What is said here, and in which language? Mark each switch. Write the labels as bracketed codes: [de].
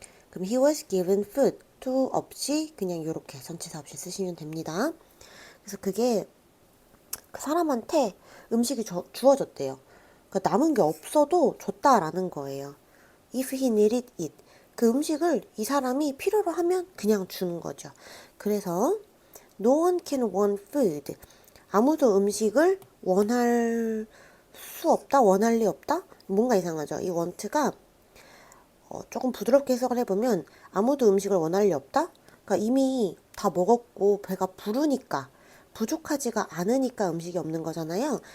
[ko] 그럼 [en] he was given food to [ko] 없이 그냥 이렇게 전치사 없이 쓰시면 됩니다. 그래서 그게 그 사람한테 음식이 주어졌대요. 그러니까 남은 게 없어도 줬다라는 거예요. [en] If he needed it. [ko] 그 음식을 이 사람이 필요로 하면 그냥 주는 거죠. 그래서 [en] no one can want food. [ko] 아무도 음식을 원할 수 없다, 원할 리 없다? 뭔가 이상하죠. 이 want가 조금 부드럽게 해석을 해보면 아무도 음식을 원할 리 없다? 그러니까 이미 다 먹었고 배가 부르니까 부족하지가 않으니까 음식이 없는 거잖아요.